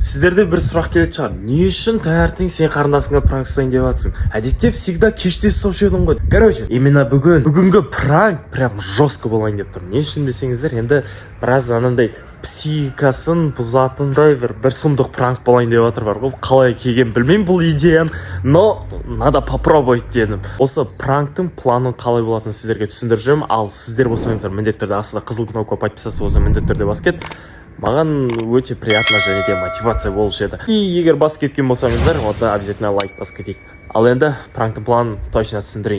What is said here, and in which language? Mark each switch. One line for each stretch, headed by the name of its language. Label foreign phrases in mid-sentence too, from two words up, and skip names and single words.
Kazakh: Сіздерде бір сұрақ келетін шығар. Не үшін таңертең сен қарындасыңа пранк жасайын деп жатсың? Әдетте всегда кеште ұстаушы едің ғой.
Russian: Короче, именно
Kazakh: бүгінгі пранк
Russian: прям жестко
Kazakh: болайын деп тұр. Не үшін десеңіздер, енді біраз анандай психикасын бұзатындай бір сұмдық пранк болайын деп жатыр бар ғой. Қалай келген білмеймін бұл идеяны,
Russian: но надо попробовать дедім.
Kazakh: Осы пранктың планын қалай болатынын сіздерге түсіндіріп жүрмін. Ал сіздер болсаңыздар міндетті түрде астында қызыл
Russian: кнопка подписаться
Kazakh: болса міндетті түрде бас кет. Маған өте приятно және де мотивация болушы еді. И егер бас кеткен болсаңыздар, онда обязательно лайк бас кетейік. Ал енді пранктың планын точно түсіндірейін.